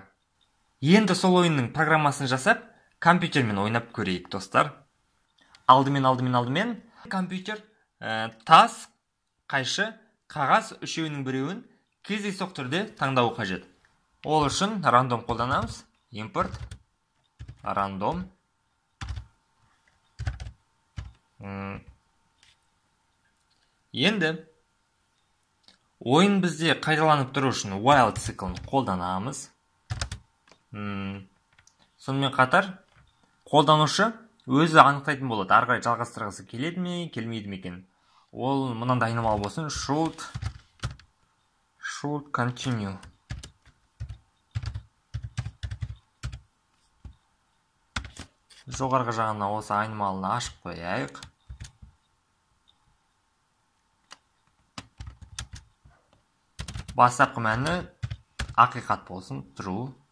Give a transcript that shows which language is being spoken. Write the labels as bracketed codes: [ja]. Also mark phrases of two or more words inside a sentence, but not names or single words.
[kk] Енді сол ойынның программасын жасап, компьютермен ойнап көрейік, достар. Алдымен компьютер тас, қайшы, қағаз үшеуінің біреуін кездейсоқ түрде таңдауы қажет. Ол үшін рандом қолданамыз. [en] Import random. [kk] Енді ойын бізде қайталанып тұру үшін while циклін қолданамыз. Сонымен қатар қолданушы өзі анықтайтын болады, ары қарай жалғастырғысы келеді ме, келмейді ме екен. Ол мынандай айнымалы болсын, [en] should continue. [kk] Жоғарғы жағына осы айнымалыны ашып қояйық. Бастапқы мәні ақиқат болсын, true.